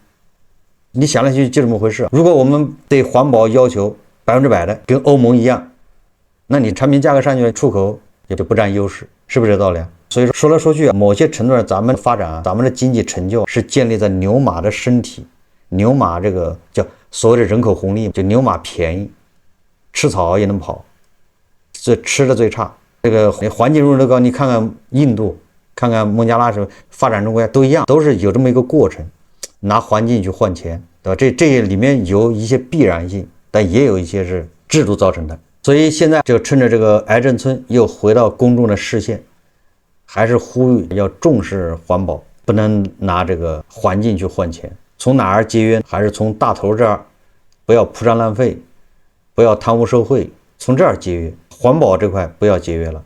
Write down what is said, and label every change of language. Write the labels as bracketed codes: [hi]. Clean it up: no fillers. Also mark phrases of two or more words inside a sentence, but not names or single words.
[zh] 你想來想去就這麼回事。如果我們對環保要求100%的，跟歐盟一樣，那你產品價格上去，出口也就不佔優勢，是不是這道理啊？所以說來說去，某些程度上，咱們發展，咱們的經濟成就是建立在牛馬的身體，牛馬這個叫所謂的人口紅利，就牛馬便宜，吃草也能跑，这吃的最差，這個環境容忍度高。你看看印度，看看孟加拉什麼發展中國家都一樣，都是有這麼一個過程，拿環境去換錢，對吧？這些裡面有一些必然性，但也有一些是制度造成的。所以現在就趁着這個癌症村又回到公眾的視線，還是呼籲要重視環保，不能拿這個環境去換錢。從哪兒節約？還是從大頭這兒，不要鋪張浪費，不要貪污受賄，從這兒節約。環保這塊不要節約了。